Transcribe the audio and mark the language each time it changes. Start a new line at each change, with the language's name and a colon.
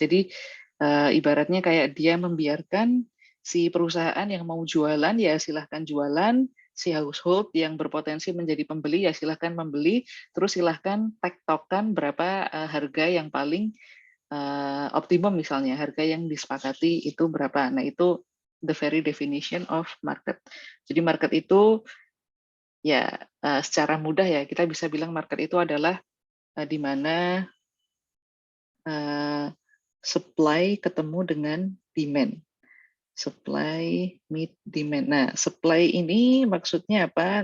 Indonesian: Jadi ibaratnya kayak dia membiarkan si perusahaan yang mau jualan ya silahkan jualan, si household yang berpotensi menjadi pembeli ya silahkan membeli, terus silahkan tektokan berapa harga yang paling optimum misalnya, harga yang disepakati itu berapa. Nah itu
English: the very definition of market.
Indonesian: Jadi market itu ya secara mudah ya kita bisa bilang market itu adalah di mana supply ketemu dengan demand.
English: Supply meet demand.
Indonesian: Nah, supply ini maksudnya apa?